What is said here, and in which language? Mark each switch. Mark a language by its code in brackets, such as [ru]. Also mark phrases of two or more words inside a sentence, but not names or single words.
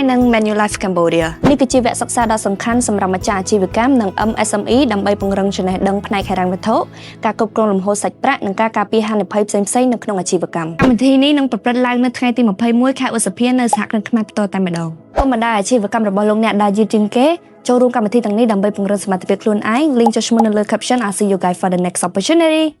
[km] និង Manulife Cambodia នេះគឺជាវគ្គសិក្សាដ៏សំខាន់សម្រាប់ម្ចាស់អាជីវកម្មនិង MSME ដើម្បីពង្រឹងចំណេះដឹងផ្នែកហិរញ្ញវត្ថុការគ្រប់គ្រងលំហូរសាច់ប្រាក់និងការការពារហានិភ័យផ្សេងៗនៅក្នុងអាជីវកម្មកម្មវិធីនេះនឹងប្រព្រឹត្តឡើងនៅថ្ងៃទី21ខែឧសភានៅសហគ្រិនខ្មែរផ្ទាល់តែម្ដងធម្មតាអាជីវកម្មរបស់លោកអ្នកដែលយឺតជាងគេចូលរួមកម្មវិធីទាំងនេះដើម្បីពង្រឹងសមត្ថភាពខ្លួនឯង link ចុះឈ្មោះនៅលើ caption [en] I'll see you guys for the next opportunity